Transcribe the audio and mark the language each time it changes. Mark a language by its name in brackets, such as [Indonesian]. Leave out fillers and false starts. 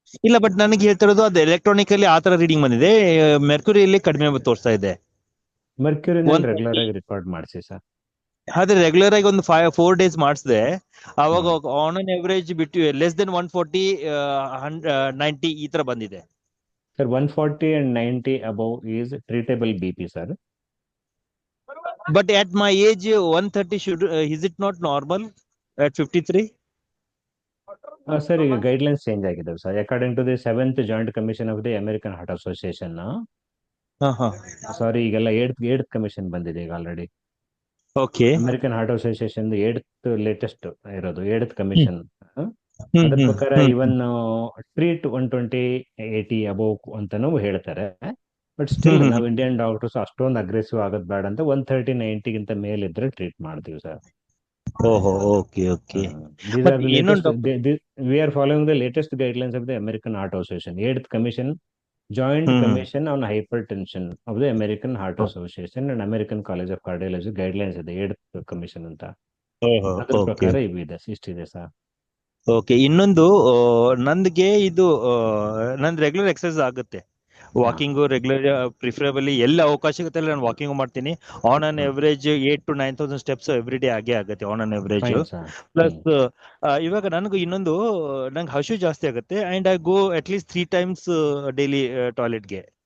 [Kannada] ಇಲ್ಲ, ಬಟ್ ನನಗೆ ಹೇಳ್ತಿರೋದು ಅದು ಎಲೆಕ್ಟ್ರಾನಿಕ್ ಅಲ್ಲಿ ಆತರ ರೀಡಿಂಗ್ ಬಂದಿದೆ, ಮೆರ್ಕ್ಯೂರಿಯಲ್ಲಿ ಕಡಿಮೆ ತೋರಿಸ್ತಾ ಇದೆ. ಮೆರ್ಕ್ಯೂರಿ ರೆಗ್ಯುಲರ್ ಆಗಿ ರೆಕಾರ್ಡ್ ಮಾಡಿಸಿ ಸರ್. ಆದ್ರೆ ರೆಗ್ಯುಲರ್ ಆಗಿ ಒಂದು 4 days ಮಾಡಿಸಿದೆ. ಅವಾಗ ಆನ್ ಅನ್ ಎವರೇಜ್ ಬಿಟ್ಟು ಲೆಸ್ ದೆನ್ 140 90 ಈ ತರ ಬಂದಿದೆ sir. [English] 140 and 90 above is treatable BP sir. But at my age 130 should is it not normal at 53? [Kannada] Sir ಈಗ ಗೈಡ್ಲೈನ್ಸ್ ಚೇಂಜ್ ಆಗಿದ್ದಾವೆ sir. [English] According to the 7th joint commission of the American Heart Association. [Kannada] ಸಾರಿ, ಈಗೆಲ್ಲ 8th commission ಬಂದಿದೆ ಈಗ already. [English] Okay. [Kannada] American heart association 8th latest ಇರೋದು 8th commission. ಅದ್ರ ಪ್ರಕಾರ [English] even treat 120-80 above [Kannada] ಅಂತಾನು ಹೇಳ್ತಾರೆ. ಬಟ್ ಸ್ಟಿಲ್ ನಾವು ಇಂಡಿಯನ್ ಡಾಕ್ಟರ್ಸ್ ಅಷ್ಟೊಂದು ಅಗ್ರೆಸಿವ್ ಆಗೋದು ಬೇಡ ಅಂತ 130-90ಗಿಂತ ಮೇಲಿದ್ರೆ ಟ್ರೀಟ್ ಮಾಡ್ತೀವಿ ಸರ್. [English] ಓಹೋ, okay okay. These are the latest. We are following the latest guidelines of the American Heart Association, 8th Commission, Joint Commission on Hypertension of the American Heart Association and American College of Cardiology guidelines [Kannada] ಇದೆ 8th Commission ಅಂತ. ಅದ್ರ ಪ್ರಕಾರ ಇವಿದೆ, ಇಷ್ಟಿದೆ sir. [English] Okay. [Kannada] ಇನ್ನೊಂದು ನಂದಿಗೆ ಇದು ನಂದು regular exercise ಆಗುತ್ತೆ. Walking regular preferably ಎಲ್ಲ ಅವಕಾಶ ಆಗುತ್ತೆ ನಾನು ವಾಕಿಂಗ್ ಮಾಡ್ತೀನಿ. [English] on an average 8,000 to 9,000 steps every day [Kannada] ಆಗೇ ಆಗುತ್ತೆ ಆನ್ ಅನ್ ಎವರೇಜ್. ಪ್ಲಸ್ ಇವಾಗ ನನಗೂ ಇನ್ನೊಂದು ನಂಗೆ ಹಸು ಜಾಸ್ತಿ ಆಗುತ್ತೆ [English] and I go at least 3 times [Kannada] daily ಟಾಯ್ಲೆಟ್ಗೆ.